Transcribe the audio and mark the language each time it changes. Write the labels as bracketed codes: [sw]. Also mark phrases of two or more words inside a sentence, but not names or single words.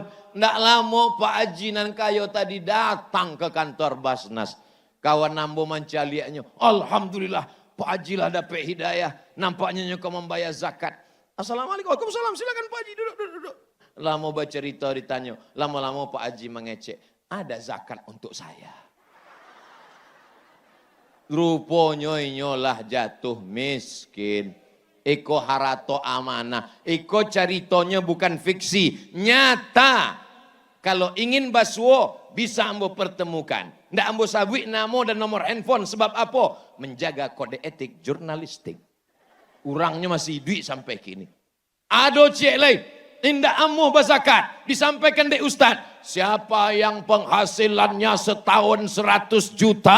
[min] Nggak lama Pak Haji nan kayo tadi datang ke kantor Basnas. Kawan nambo mancaliaknya. Alhamdulillah Pak Haji lah dapat hidayah. [id] Nampaknya kau membayar zakat. [ar] السلام عليكم. وعليكم السلام. [id] Silakan Pak Haji duduk. Lama bercerita ditanya. Lama-lama Pak Haji mengecek. Ada zakat untuk saya. [min] Rupanya inyolah jatuh miskin. Iko harato amanah. Iko caritonya bukan fiksi. [id] Nyata. [min] Kalau ingin baswo bisa ambo pertemukan. Ndak ambo sabui namo dan nomor handphone. Sebab apa? [id] Menjaga kode etik jurnalistik. Urangnya masih duit sampai kini. [min] Ado cik lain. Indah amuh berzakat. [id] Disampaikan dek Ustaz. Siapa yang penghasilannya setahun 100 juta.